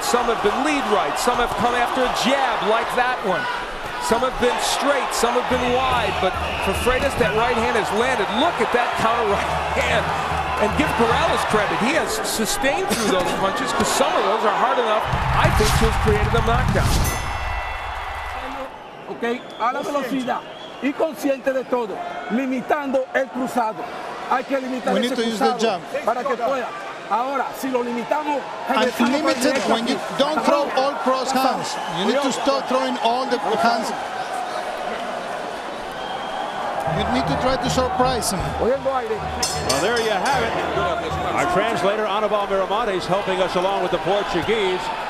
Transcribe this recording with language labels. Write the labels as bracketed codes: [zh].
[en] Some have been lead right, some have come after a jab like that one. Some have been straight, some have been wide, but for Freitas, that right hand has landed. Look at that counter right hand. And give Corrales credit. He has sustained through those punches because some of those are hard enough, I think, to have created a knockdown. [es] Ok, a la velocidad y consciente de todo, limitando el cruzado. Hay que limitar ese cruzado para que pueda. Ahora, si lo limitamos, [en] and limited when you don't throw all cross hands. You need to stop throwing all the hands. You need to try to surprise him. Well, there you have it. Our translator, Anibal Miramontes, helping us along with the Portuguese.